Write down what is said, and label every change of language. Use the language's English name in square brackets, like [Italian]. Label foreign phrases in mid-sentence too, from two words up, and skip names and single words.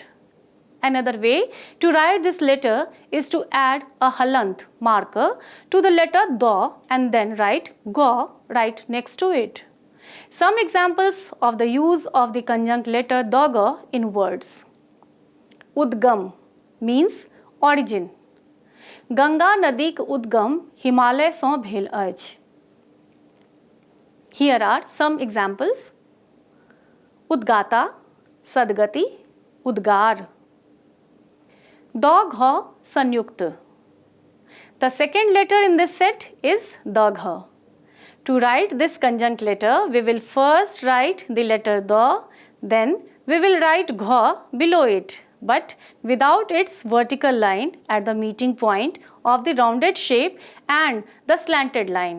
[English] Another way to write this letter is to add a halant marker to the letter Da and then write Ga right next to it. Some examples of the use of the conjunct letter Doga in words. Udgam means origin. [Maithili] गंगा नदीक उद्गम हिमालय सँ भेल अछि. [English] Here are some examples. Udgata, Sadgati, Udgar. Dogha Sanyukt. The second letter in this set is Dagha. To write this conjunct letter, we will first write the letter Da, then we will write Gha below it, but without its vertical line at the meeting point of the rounded shape and the slanted line.